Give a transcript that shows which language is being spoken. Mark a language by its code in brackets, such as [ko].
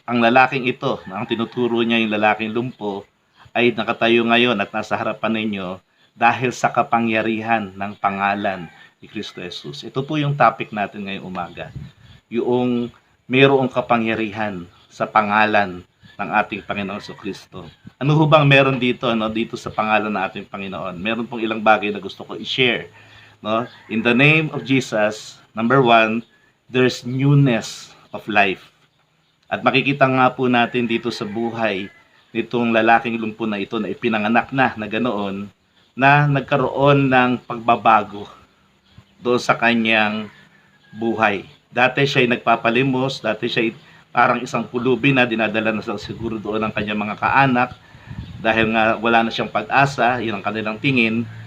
[tl] Ang lalaking ito, ang tinuturo niya yung lalaking lumpo, ay nakatayo ngayon at nasa harapan ninyo dahil sa kapangyarihan ng pangalan ni Kristo Jesus. Ito po yung topic natin ngayong umaga. Yung mayroong kapangyarihan sa pangalan ng ating Panginoon Kristo. Ano ho bang meron dito, no, dito sa pangalan ng ating Panginoon? Meron pong ilang bagay na gusto ko i-share. No? [en] In the name of Jesus, number 1, there's newness of life. [tl] At makikita nga po natin dito sa buhay nitong lalaking lumpo na ito na ipinanganak na ganoon, na nagkaroon ng pagbabago doon sa kanyang buhay. Dati siya ay nagpapalimos, dati siya ay parang isang pulubi na dinadala na siguro doon ng kanyang mga kaanak dahil nga wala na siyang pag-asa, yun ang kanilang tingin.